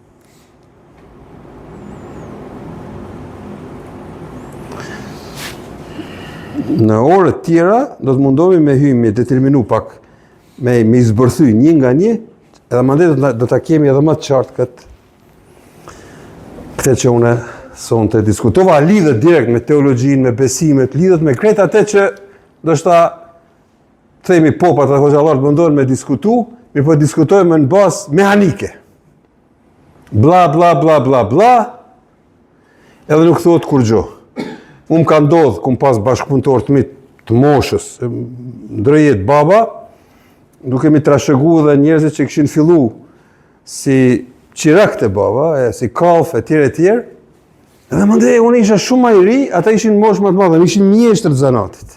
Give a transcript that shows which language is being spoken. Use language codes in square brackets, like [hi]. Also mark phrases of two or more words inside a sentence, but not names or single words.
[sq] Në orët tjera, do të mundohemi me hymë, me determinu pak, me izbërthy një nga një, edhe mandej do të kemi edhe më të qartë këtë që une sonte diskutova, lidhet direkt me teologjinë, me besimet, lidhet me krejt atë që do shta themi popat dhe hoxhallarët mundohen me diskutu, mi po diskutojmë në bazë mehanike. Bla, bla, bla, bla, bla, edhe nuk thot kur gjo. Unë ka ndodhë, kum pas bashkëpunëtor të mi të moshës, ndërjet baba, duke mi trashëgu dhe njerëzit që këshin fillu si qirak të baba, si kalf e tjerë, edhe më ndej, unë isha shumë ma i ri, ata ishin mosh më të madhe, ishin mjeshtër të zanatit.